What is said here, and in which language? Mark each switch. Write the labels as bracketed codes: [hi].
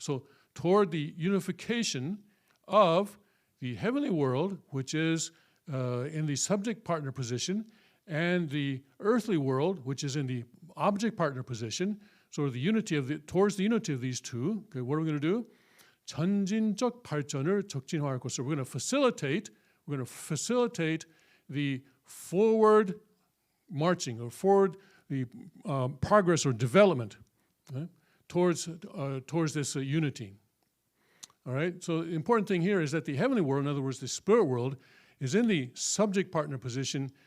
[en] So toward the unification of the heavenly world, which is in the subject partner position, and the earthly world, which is in the object partner position. So towards the unity of these two, okay, what are we going to do? [ko] 전진적 발전을 촉진할 것을. [en] We're going to facilitate the forward marching, or forward the progress or development, okay, towards this unity. All right. So the important thing here is that the heavenly world, in other words, the spirit world, is in the subject partner position.